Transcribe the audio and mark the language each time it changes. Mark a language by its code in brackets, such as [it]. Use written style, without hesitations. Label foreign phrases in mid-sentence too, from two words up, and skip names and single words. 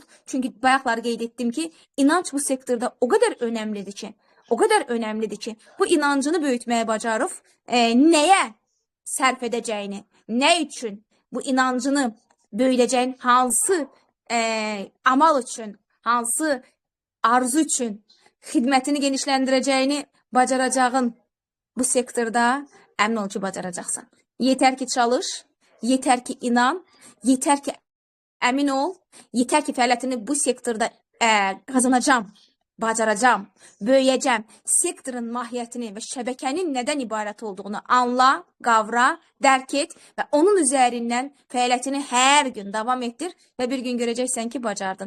[az] Çünkü bayaqlar qeyd etdim ki, inanç bu sektorda [tr] o kadar önemlidir [az] ki, bu inancını böyütmeye bacarıb, neye sərf edəcəyini, ne için bu inancını böyüləcəyin, hansı amal için, hansı arzu için xidmətini genişləndirəcəyini bacaracağın bu sektorda əmin ol ki, bacaracaqsan. [tr] Yeter ki çalış, yeter ki inan, [az] yeter ki əmin ol, yeter ki fəaliyyətini bu sektorda kazanacağım bacaracağam, böyüyəcəm, sektorun mahiyyətini və şəbəkənin nədən ibarət olduğunu anla, qavra, dərk et və onun üzərindən fəaliyyətini hər gün davam etdir və bir gün görəcəksən ki, bacardın.